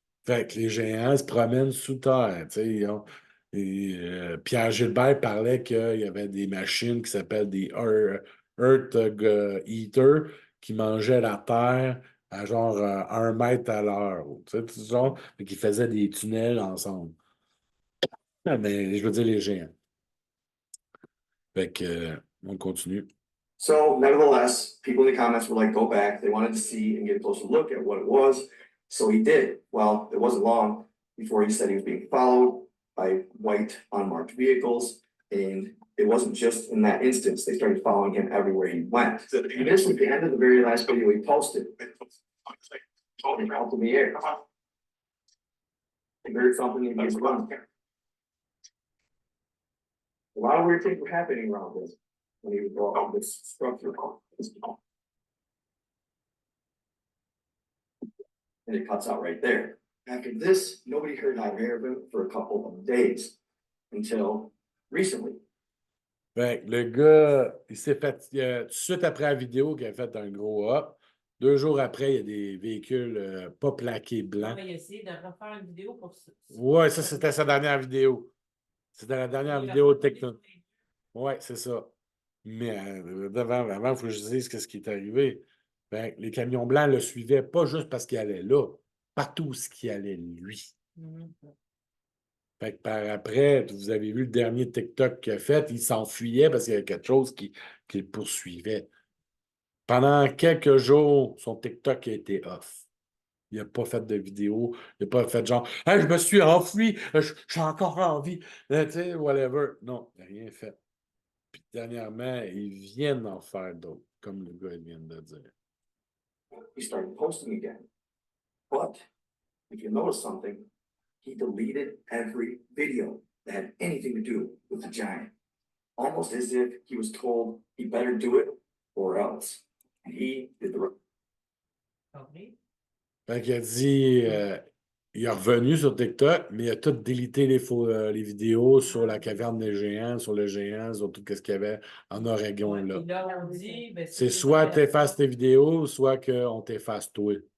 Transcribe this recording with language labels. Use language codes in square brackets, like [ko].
[fr] Fait que les géants se promènent sous terre. Tu sais, Pierre Gilbert parlait qu'il y avait des machines qui s'appellent des Earth Eater qui mangeaient la terre à genre 1 mètre à l'heure. Tu sais, tout genre, qui faisaient des tunnels ensemble. Ah, mais je veux dire les géants. Fait que, on continue. [en] So nevertheless, people in the comments were like, go back. They wanted to see and get a closer look at what it was. So he did. Well, it wasn't long before he said he was being followed by white unmarked vehicles, and it wasn't just in that instance, they started following him everywhere he went. And this was the end of the very last video he posted. Out in the air. And there's something he was running. A lot of weird things were happening around this, when he was on this structure. And it cuts out right there. After this, nobody heard either of him for a couple of days, until recently. [fr] Fait que le gars, il s'est fait, tout de suite après la vidéo qu'il a fait un gros up, 2 jours après, il y a des véhicules pas plaqués blancs. Il a essayé de refaire une vidéo pour ça. Ouais, ça, c'était sa dernière vidéo. C'était la dernière vidéo techno. Ouais, c'est ça. Mais avant, il faut que je dise ce qui est arrivé. Ben, les camions blancs le suivaient pas juste parce qu'il allait là, partout ce qui allait lui. Fait que par après, vous avez vu le dernier TikTok qu'il a fait, il s'enfuyait parce qu'il y avait quelque chose qui le poursuivait. Pendant quelques jours, son TikTok a été off. Il n'a pas fait de vidéo, il n'a pas fait genre hey, je me suis enfui, je suis encore en vie, tu sais, whatever. Non, il n'a rien fait. Puis dernièrement, ils viennent d'en faire d'autres, comme le gars vient de dire. [en] He started posting again. But if you notice something, he deleted every video that had anything to do with the giant. Almost as if he was told he better do it or else. And he did the right. [fr] Fait qu'il a dit, il est revenu sur TikTok, mais il a tout délité les vidéos sur la caverne des géants, sur le géant, sur tout ce qu'il y avait en Oregon. Ouais, là. puis là, on dit, ben, C'est soit tu effaces tes vidéos, soit qu'on t'efface toi.